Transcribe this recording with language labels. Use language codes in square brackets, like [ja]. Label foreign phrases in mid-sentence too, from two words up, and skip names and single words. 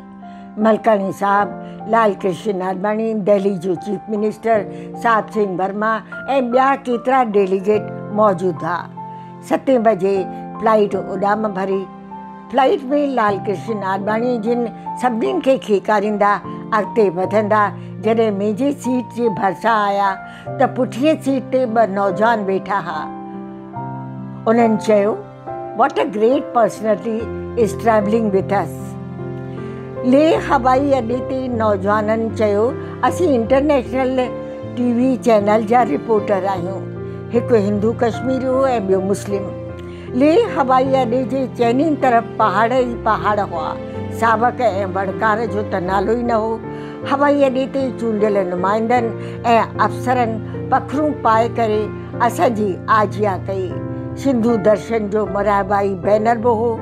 [sd] मलकाणी साहब, लाल कृष्ण आडवाणी, दिल्ली जो [en] Chief Minister [sd] साहिब सिंह वर्मा ऐं ॿिया केतिरा डेलीगेट मौजूदु हुआ। 7 बजे फ्लाइट उॾाम भरी। फ्लाइट में लाल कृष्ण आडवाणी जिन सभिनीनि खे खेकारींदा अॻिते वधंदा जॾहिं मुंहिंजी सीट जे भरिसां आया त पुठीअ सीट ते 2 नौजवान वेठा हुआ। उन्हनि चयो, [en] "What a great personality is traveling with us." [sd] लेह हवाई अड्डे ते नौजवाननि चयो, "असीं [en] International TV channel [sd] जा रिपोर्टर आहियूं। हिकु हिंदू कश्मीरी हो ऐं ॿियो मुस्लिम। लेह हवाई अड्डे जे चइनी तरफ़ पहाड़ ई पहाड़ हुआ। सावक ऐं वणकार जो त नालो ई न हो। हवाई अड्डे ते चूंडियल नुमाइंदनि ऐं अफ़सरनि पखरूं पाए करे असांजी आजिया कई। सिंधु दर्शन जो मरहबाई बैनर बि हो।